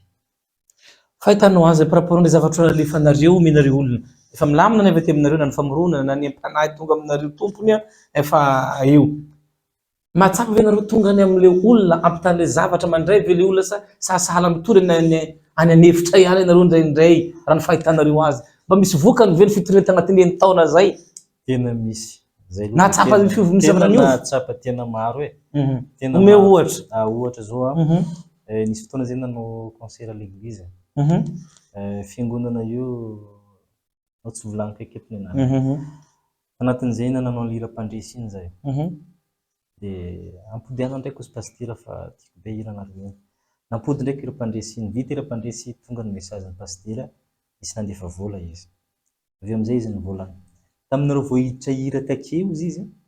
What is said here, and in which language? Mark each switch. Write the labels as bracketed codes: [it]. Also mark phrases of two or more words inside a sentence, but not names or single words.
[mg] Fahitanao azy [fr] par rapport [mg] amin'ny zavatra alefanareo omenareo olona efa milamina ny avy aty aminareo na ny famoronana na ny ampanahy tonga aminareo tompony efa eo mahatsapa ve nareo tonga any amin'ilay olona ampitan'ilay zavatra mandray ve le olona sa sahala mitory any anefitra ihany ianareo indraindray raha ny fahitanareo azy mba misy vokany ve ny fitorenana agnatin'ny taona zay tena misy zay nahatsapa misy zavatra niova nahatsapa tena maro tena ome ohatra ohatra zao nisy fotoana zay nanao [fr] concert à l'église [mg] fiangonana io ao tsy volaniko eketo ny anarany anatin'izay nanao lira-pandresiny zay dia ampodiana ndraiky ozy pastira fa tiako be hiranareo nampody ndraiky hira-pandresiny vita hira-pandresy tonga ny message ny pastira isy nandefa vola izy avy amizay izy nivolana taminareo vao hiditra hira takeo izy